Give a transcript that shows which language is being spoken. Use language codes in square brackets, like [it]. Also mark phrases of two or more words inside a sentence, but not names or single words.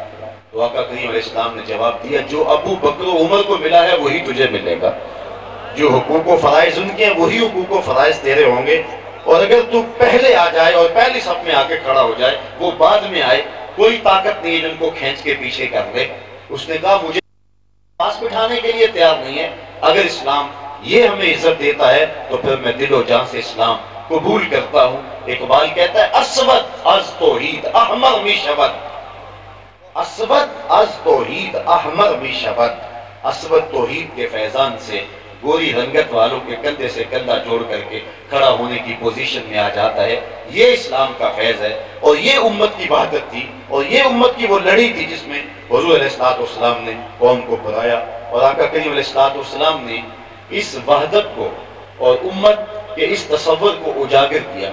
[ur] تو آقا کریم علیہ السلام نے جواب دیا، جو ابو بکر و عمر کو ملا ہے وہی تجھے ملے گا، جو حقوق و فرائض ان کے ہیں وہی حقوق و فرائض تیرے ہوں گے، اور اگر تو پہلے آ جائے اور پہلی صف میں آ کے کھڑا ہو جائے، وہ بعد میں آئے، کوئی طاقت نہیں ہے جن کو کھینچ کے پیچھے کر لے۔ اس نے کہا مجھے پاس بٹھانے کے لیے تیار نہیں ہے، اگر اسلام یہ ہمیں عزت دیتا ہے تو پھر میں دل و جان سے اسلام قبول کرتا ہوں۔ اقبال کہتا ہے [fa] اسود از توحید احمر می شود، اسود از توحید احمر می شود، [ur] اسود توحید کے فیضان سے گوری رنگت والوں کے کندھے سے کندھا جوڑ کر کے کھڑا ہونے کی پوزیشن میں آ جاتا ہے۔ یہ اسلام کا فیض ہے، اور یہ امت کی وحدت تھی، اور یہ امت کی وہ لڑی تھی جس میں حضور علیہ السلام نے قوم کو بلایا، اور آقا کریم علیہ السلام نے اس وحدت کو اور امت کے اس تصور کو اجاگر کیا۔